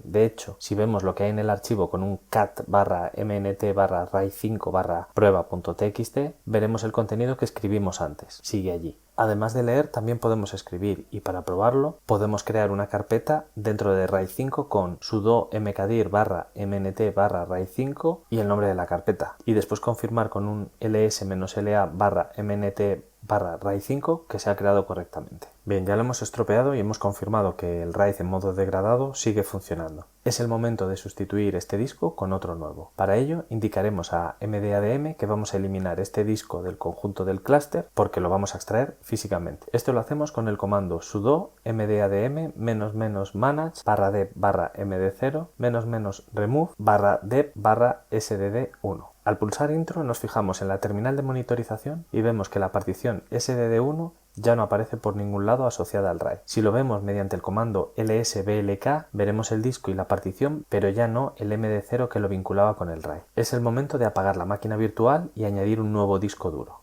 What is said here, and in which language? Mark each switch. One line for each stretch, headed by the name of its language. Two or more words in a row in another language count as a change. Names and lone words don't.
Spanish: De hecho, si vemos lo que hay en el archivo con un cat /mnt/rai5/prueba.txt, veremos el contenido que escribimos antes. Sigue allí. Además de leer, también podemos escribir y para probarlo podemos crear una carpeta dentro de RAID 5 con sudo mkdir /mnt/rai5 y el nombre de la carpeta y después confirmar con un ls-la/mnt/rai5 que se ha creado correctamente. Bien, ya lo hemos estropeado y hemos confirmado que el RAID en modo degradado sigue funcionando. Es el momento de sustituir este disco con otro nuevo. Para ello indicaremos a MDADM que vamos a eliminar este disco del conjunto del clúster porque lo vamos a extraer físicamente. Esto lo hacemos con el comando sudo mdadm -manage /dev/md0 -remove /dev/sdd1. Al pulsar Intro nos fijamos en la terminal de monitorización y vemos que la partición SDD1 ya no aparece por ningún lado asociada al RAID. Si lo vemos mediante el comando lsblk, veremos el disco y la partición, pero ya no el MD0 que lo vinculaba con el RAID. Es el momento de apagar la máquina virtual y añadir un nuevo disco duro.